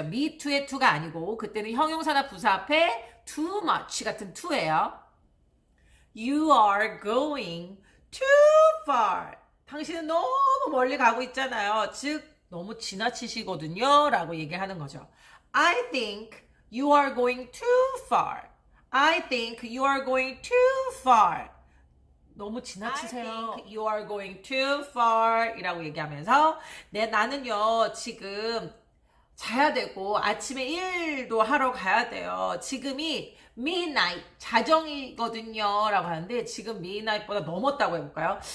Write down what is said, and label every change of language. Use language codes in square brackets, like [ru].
[ko] me to의 to가 아니고 그때는 형용사나 부사 앞에 too much 같은 to예요. [en] You are going too far. [ko] 당신은 너무 멀리 가고 있잖아요. 즉 너무 지나치시거든요 라고 얘기하는 거죠. [en] I think you are going too far. I think you are going too far. [ko] 너무 지나치세요. [en] I think you are going too far [ko] 이라고 얘기하면서 나는요 지금 자야 되고 아침에 일도 하러 가야 돼요. 지금이 midnight 자정이거든요 라고 하는데 지금 midnight보다 넘었다고 해볼까요?